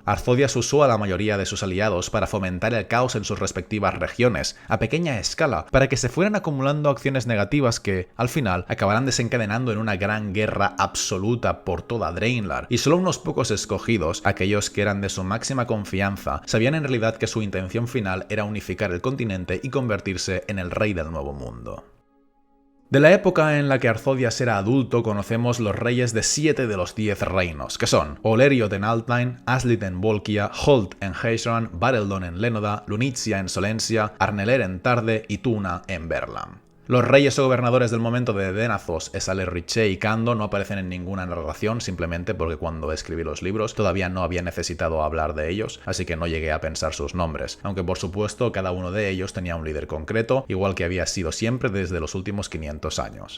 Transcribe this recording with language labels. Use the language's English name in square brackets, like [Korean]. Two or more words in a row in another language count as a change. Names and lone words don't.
[Spanish] Arthodias usó a la mayoría de sus aliados para fomentar el caos en sus respectivas regiones, a pequeña escala, para que se fueran acumulando acciones negativas que, al final, acabarán desencadenando en una gran guerra absoluta por toda Draenlar, y solo unos pocos escogidos, aquellos que eran de su máxima confianza, sabían en realidad que su intención final era unificar el continente y convertirse en el rey del Nuevo Mundo. De la época en la que Arthodias era adulto conocemos los reyes de 7 de los 10 reinos, que son Oleriot en Altheim, Aslit en Volkia, Holt en Heisran, Bareldon en Lénoda, Lunizia en Solencia, Arneler en Tarde y Tuna en Verlam. Los reyes o gobernadores del momento de Denazos, Esale, Riche y Kando no aparecen en ninguna narración simplemente porque cuando escribí los libros todavía no había necesitado hablar de ellos, así que no llegué a pensar sus nombres, aunque por supuesto cada uno de ellos tenía un líder concreto, igual que había sido siempre desde los últimos 500 años.